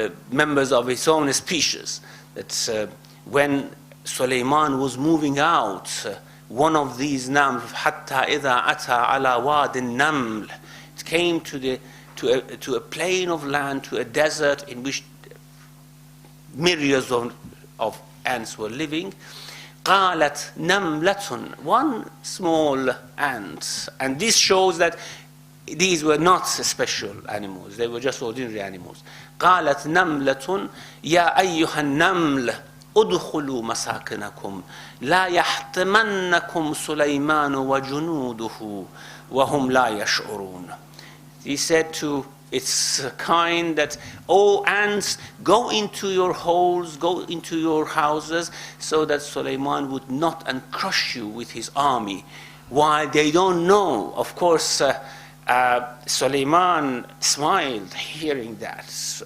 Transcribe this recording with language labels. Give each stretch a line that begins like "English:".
English: members of its own species, that when Sulaiman was moving out, one of these Naml,
Arabic: حَتَّى إِذَا أَتَى عَلَى وَادِ النَّمْلِ,
English: it came to a plain of land, to a desert in which myriads of ants were living.
Arabic: قَالَتْ نَمْلَةٌ,
English: one small ant. And this shows that these were not special animals, they were just ordinary animals.
Arabic: قالت نملة يا أيها النمل ادخلوا مساكنكم لا يحطمنكم سليمان وجنوده وهم لا يشعرون.
English: He said to its kind that, "Oh ants, go into your holes, go into your houses, so that Suleiman would not and crush you with his army," while they don't know. Of course, Suleiman smiled hearing that.